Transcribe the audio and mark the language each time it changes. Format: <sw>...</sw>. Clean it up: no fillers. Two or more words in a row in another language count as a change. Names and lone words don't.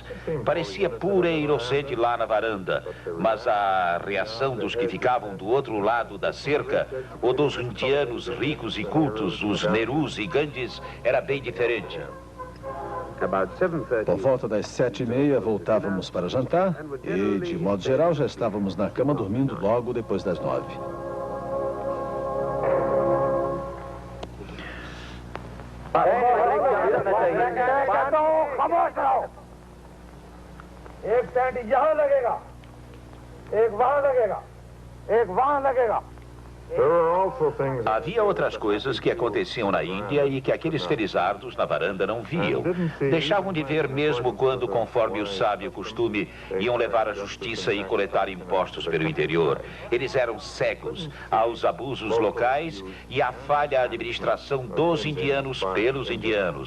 <pt>Parecia pura e inocente lá na varanda, mas a reação dos que ficavam do outro lado da cerca, ou dos indianos ricos e cultos, os Nerus e Gandhis, era bem diferente. Por volta das 7h30, voltávamos para jantar e, de modo geral, já estávamos na cama dormindo logo depois das 9.</pt> <hi>एक सेंट यहाँ लगेगा, एक वहाँ लगेगा, एक वहाँ लगेगा.</hi> <pt>Havia outras coisas que aconteciam na Índia e que aqueles felizardos na varanda não viam. Deixavam de ver mesmo quando, conforme o sábio costume, iam levar a justiça e coletar impostos pelo interior. Eles eram cegos aos abusos locais e à falha administração dos indianos pelos indianos.</pt>